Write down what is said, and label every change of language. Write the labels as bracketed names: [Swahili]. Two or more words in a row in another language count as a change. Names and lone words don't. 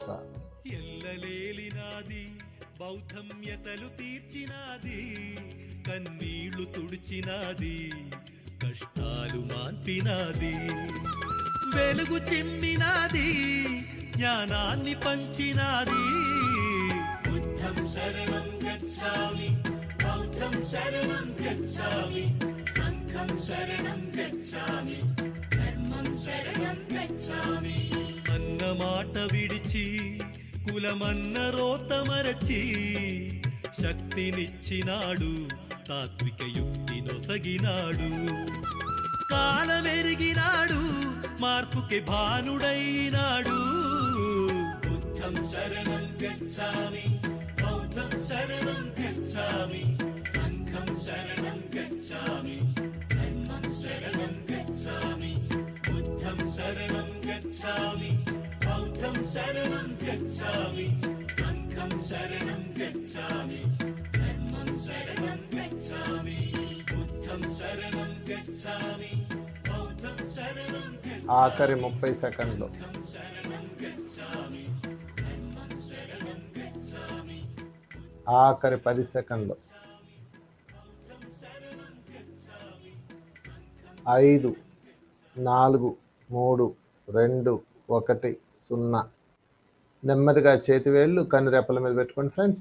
[Telugu] ఎల్లలేలినాది బౌద్ధమ్యతలు తీర్చినాది. కన్నీళ్లు తుడిచినాది, కష్టాలు మాన్పినాది. వెలుగు చిమ్మినాది, జ్ఞానాన్ని పంచినాది. [Pali] बुद्धं शरणं गच्छामि बौद्धं शरणं गच्छामि संघं शरणं गच्छामि धर्मं शरणं गच्छामि. [Telugu] అన్న మాట విడిచి కులమన్న రోత మరచి శక్తినిచ్చినాడు, తాత్విక యుక్తి నొసగినాడు. కాలమెరిగినాడు, మార్పుకి భానుడైనాడు. [Pali] बुद्धं शरणं गच्छामि बौद्धं शरणं गच्छामि संघं शरणं गच्छामि धर्मं शरणं गच्छामि. बुद्धं शरणं गच्छामि बौद्धं शरणं गच्छामि संघं शरणं गच्छामि धर्मं शरणं गच्छामि. बुद्धं शरणं गच्छामि बौद्धं शरणं गच्छामि [Telugu] ఆఖరి 30 సెకండ్లు. [Pali] शरणं गच्छामि धर्मं शरणं गच्छामि. [Telugu] ఆఖరి 10 సెకండ్లు. 5 4 3 2 1 0. నెమ్మదిగా చేతివేళ్ళు కనురెప్పల మీద పెట్టుకోండి ఫ్రెండ్స్.